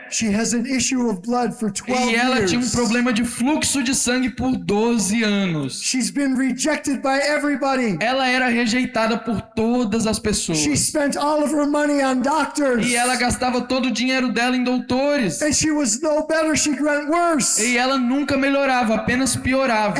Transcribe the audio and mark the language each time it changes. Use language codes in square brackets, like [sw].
[en] She has an issue of blood for 12 [pt] e ela [en] years. [pt] tinha um problema de fluxo de sangue por 12 anos. [en] She's been rejected by everybody. [pt] Ela era rejeitada por todas as pessoas. [en] She spent all of her money on doctors. [pt] E ela gastava todo o dinheiro dela em doutores. [en] And she was no better, she went worse. [pt] E ela nunca melhorava, apenas piorava.